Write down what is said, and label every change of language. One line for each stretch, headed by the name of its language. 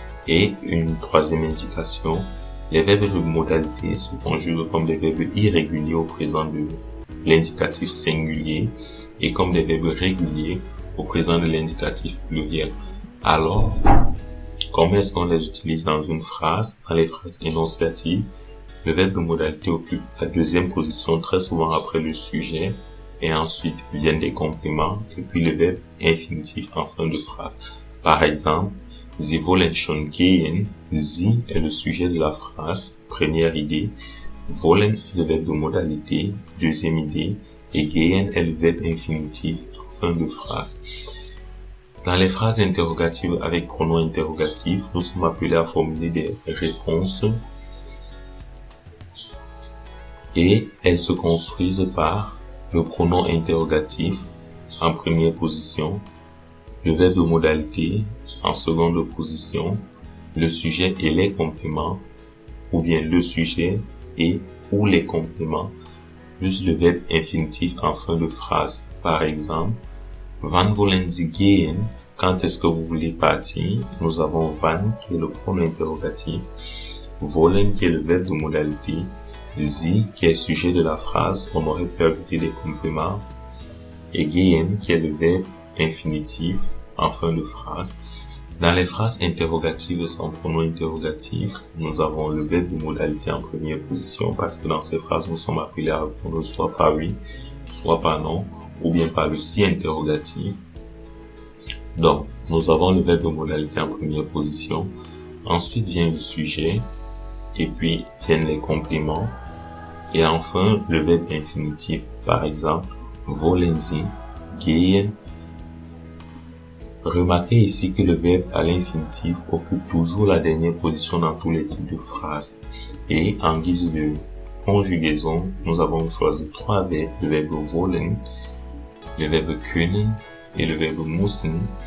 French: Et une troisième indication, les verbes de modalité se conjuguent comme des verbes irréguliers au présent de l'indicatif singulier et comme des verbes réguliers au présent de l'indicatif pluriel. Alors, comment est-ce qu'on les utilise dans une phrase? Dans les phrases énonciatives, le verbe de modalité occupe la deuxième position très souvent après le sujet et ensuite viennent des compléments et puis le verbe infinitif en fin de phrase. Par exemple,
German: Sie wollen schon gehen.
French: Sie est le sujet de la phrase, première idée. Wollen est le verbe de modalité, deuxième idée. Et gehen est le verbe infinitif, en fin de phrase. Dans les phrases interrogatives avec pronom interrogatif, nous sommes appelés à formuler des réponses. Et elles se construisent par le pronom interrogatif en première position, le verbe de modalité en seconde position, le sujet et les compléments, ou bien le sujet et ou les compléments, plus le verbe infinitif en fin de phrase. Par exemple,
German: wann wollen Sie gehen?
French: Quand est-ce que vous voulez partir? Nous avons wann qui est le pronom interrogatif wollen qui est le verbe de modalité, sie qui est sujet de la phrase, on aurait pu ajouter des compléments, et gehen qui est le verbe infinitif en fin de phrase. Dans les phrases interrogatives sans pronom interrogatif, nous avons le verbe de modalité en première position parce que dans ces phrases, nous sommes appelés à répondre soit par oui, soit par non, ou bien par le si interrogatif. Donc, nous avons le verbe de modalité en première position. Ensuite vient le sujet, et puis viennent les compléments, et enfin le verbe infinitif. Par exemple,
German: wollen Sie gehen.
French: Remarquez ici que le verbe à l'infinitif occupe toujours la dernière position dans tous les types de phrases. Et en guise de conjugaison, nous avons choisi trois verbes, le verbe wollen, le verbe können et le verbe müssen.